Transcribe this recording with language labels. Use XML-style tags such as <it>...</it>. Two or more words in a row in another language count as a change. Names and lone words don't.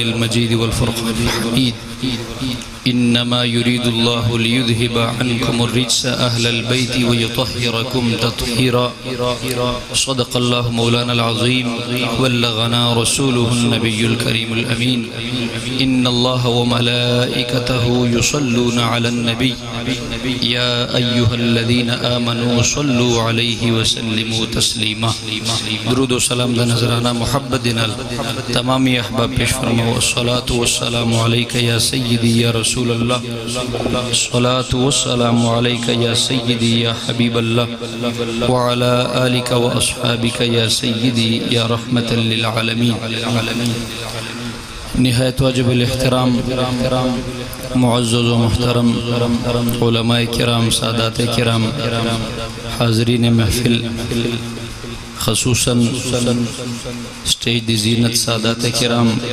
<ar>المجيد والفرقان الحميد إنما يريد الله ليذهب عنكم الرجس أهل البيت ويطهركم تطهيرا صدق الله مولانا العظيم وبلغنا رسوله النبي الكريم الأمين إن الله وملائكته يصلون على النبي يا أيها الذين آمنوا صلوا عليه وسلموا تسليما</ar> <pa>درود و سلام دا نظرانا محبتنا تمامی احباب پیش فرما</pa> <ar>والصلاة والسلام عليك يا سيدي يا رسول اللہ الصلاة والسلام عليك يا سيدي يا حبيب الله وعلى آلك وأصحابك يا سيدي يا رحمة للعالمين</ar> <ur>نہایت واجب الاحترام معزز و محترم علماء کرام، سادات کرام، حاضرین محفل، خصوصاً</ur> <pa>سٹیج دی زینت</pa> <ur>سادات کرام،</ur>